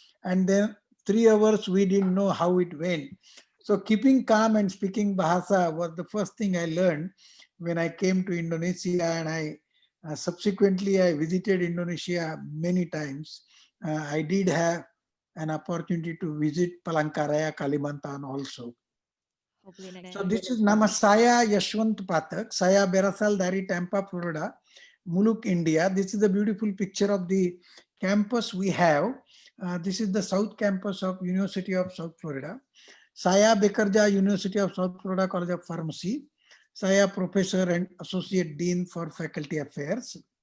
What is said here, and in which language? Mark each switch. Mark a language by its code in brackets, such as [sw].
[en] And then 3 hours we didn't know how it went. So keeping calm and speaking Bahasa was the first thing I learned when I came to Indonesia, and I subsequently I visited Indonesia many times. I did have an opportunity to visit Palangkaraya, Kalimantan also. Hopefully next So time. this is [id] nama saya Yashwant Pathak. Saya berasal dari Tampa, Florida, Muluk, India. [en] This is a beautiful picture of the campus we have. This is the South Campus of University of South Florida. [id] Saya bekerja [en] University of South Florida College of Pharmacy. Saya Professor and Associate Dean for Faculty Affairs.